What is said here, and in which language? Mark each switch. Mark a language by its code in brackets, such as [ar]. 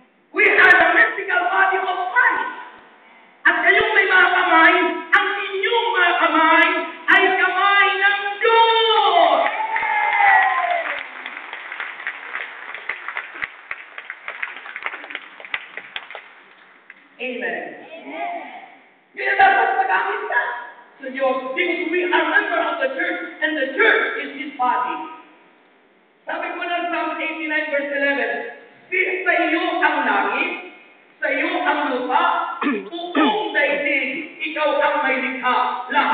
[en] We are the mystical body of Christ. [tl] At kayong may mga kamay, ang inyong mga kamay ay kamay ng Diyos. Amen. Kaya dapat magamit ka sa Diyos [en] because we are member of the church and the church is His body. [tl] Sabi po ng Psalm 89 verse 11, sa iyo ang langit, sa iyo ang lupa, buong daigdig, ikaw ang may likha.